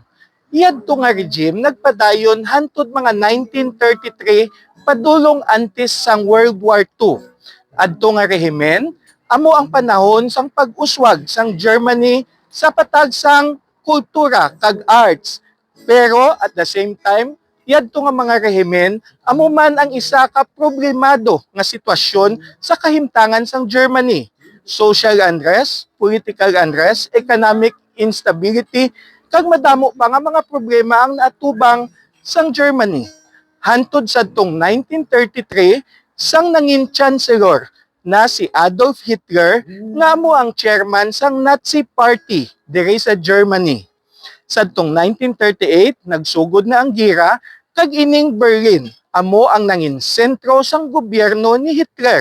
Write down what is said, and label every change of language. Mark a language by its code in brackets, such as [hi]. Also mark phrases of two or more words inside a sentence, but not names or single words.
[hil] Yadto nga regime nagpadayon hantud mga 1933 padulong antes sang World War II. Adto nga rehimen amo ang panahon sang pag-uswag sang Germany sa patag sang kultura kag arts. [en] Pero at the same time, [hil] yadto nga mga rehimen amo man ang isa ka problemado nga sitwasyon sa kahimtangan sang Germany. [en] Social unrest, political unrest, economic instability, [hil] kag madamo pa nga mga problema ang naatubang sang Germany. Hantod sa tong 1933, sang nangin chancellor na si Adolf Hitler nga mo ang chairman sang Nazi Party diri sa Germany. Sadtong 1938 nagsugod na ang gira kag ining Berlin amo ang nangin sentro sang gobyerno ni Hitler.